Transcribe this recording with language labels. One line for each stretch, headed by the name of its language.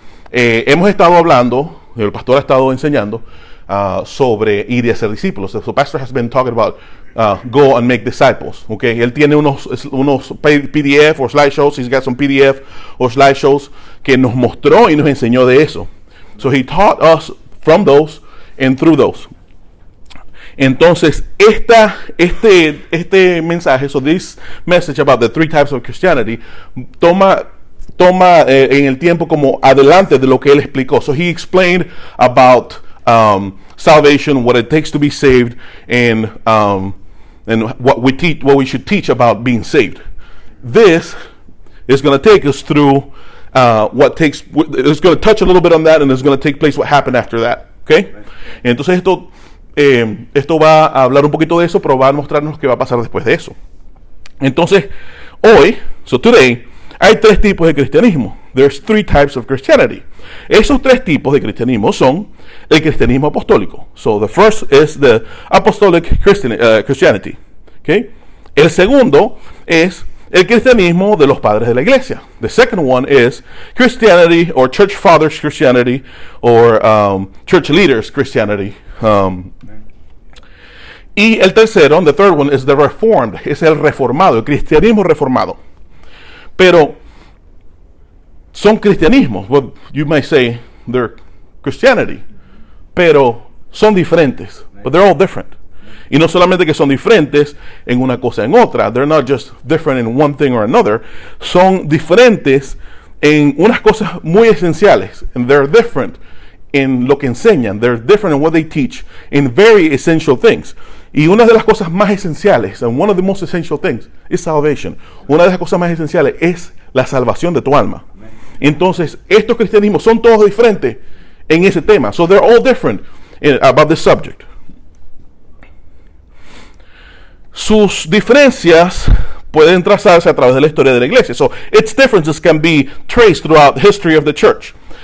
Spanish: Hemos estado hablando, el pastor ha estado enseñando sobre ir y hacer discípulos.
English: So, pastor has been talking about go and make disciples.
Spanish: Okay, él tiene unos PDF o slideshows.
English: He's got some PDF or slideshows
Spanish: que nos mostró y nos enseñó de eso.
English: So he taught us from those and through those. Entonces, este mensaje, so this message about the three types of Christianity, toma en el tiempo como adelante de lo que él explicó. So he explained about salvation, what it takes to be saved, and what we should teach about being saved. This is going to take us through it's going to touch a little bit on that, and it's going to take place what happened after that. Okay?
Spanish: Entonces esto va a hablar un poquito de eso, pero va a mostrarnos qué va a pasar después de eso. Entonces, today, hay tres tipos de cristianismo.
English: There's three types of Christianity.
Spanish: Esos tres tipos de cristianismo son el cristianismo apostólico.
English: So, the first is the apostolic Christianity. Okay?
Spanish: El segundo es el cristianismo de los padres de la iglesia.
English: The second one is Christianity, or church fathers Christianity, or church leaders Christianity.
Spanish: Y el tercero,
English: the third one, is the Reformed,
Spanish: es el reformado, el cristianismo reformado. Pero son cristianismos.
English: Well, you might say they're Christianity,
Spanish: pero son diferentes.
English: But they're all different.
Spanish: Y no solamente que son diferentes en una cosa en otra.
English: They're not just different in one thing or another.
Spanish: Son diferentes en unas cosas muy esenciales.
English: And they're different
Spanish: en lo que enseñan.
English: They're different in what they teach in very essential things.
Spanish: Y una de las cosas más esenciales,
English: and one of the most essential things, is salvation.
Spanish: Una de las cosas más esenciales es la salvación de tu alma. Entonces, estos cristianismos son todos diferentes en ese tema.
English: So they're all different about this subject.
Spanish: Sus diferencias pueden trazarse a través de la historia de la iglesia.
English: So its differences can be traced throughout the history of the church.